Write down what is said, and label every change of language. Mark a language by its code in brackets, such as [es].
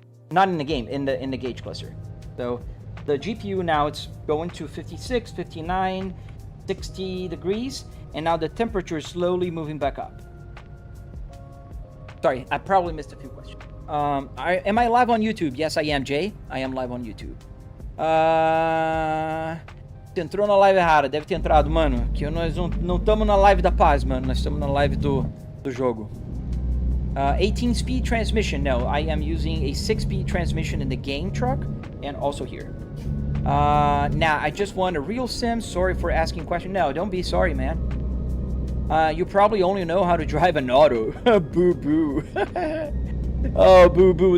[en] Not in the game, in the gauge cluster. So the GPU now, it's going to 56, 59, 60 degrees, and now the temperature is slowly moving back up. Sorry, I probably missed a few questions. Am I live on YouTube? Yes, I am, Jay. I am live on YouTube. [pt] Você entrou na live errada, deve ter entrado, mano. Que nós não estamos na live da paz, mano. Nós estamos na live do jogo. [en] 18-speed transmission. No, I am using a 6-speed transmission in the game truck and also here. Now, I just want a real sim. Sorry for asking question. No, don't be sorry, man. You probably only know how to drive an auto. Boo boo. Oh, boo boo.